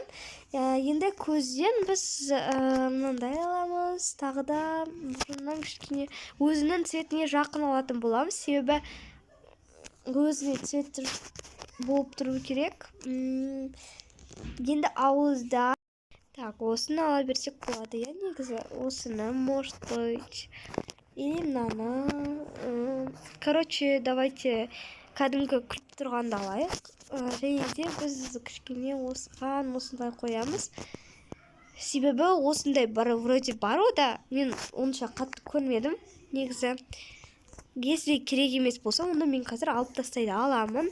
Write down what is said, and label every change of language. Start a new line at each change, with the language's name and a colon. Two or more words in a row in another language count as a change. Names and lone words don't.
Kazakh: Енді көзден біз мынандай аламыз, тағы да бұрыннан кішкене өзінің цветіне жақын алатын боламыз, себебі өзіне цвет болып тұру керек. Енді ауызда так, осыны ала берсек болады, негізі осыны,
Russian: может быть, или мынаны. Короче, давайте
Kazakh: кәдімгі күліп тұрғанда алайық. Және де біз кішкене осындай қоямыз. Себебі осындай вроде бар ода, мен онша қатты көрмедім. Негізі, если керек емес болса, онда мен қазір алып тастайды аламын.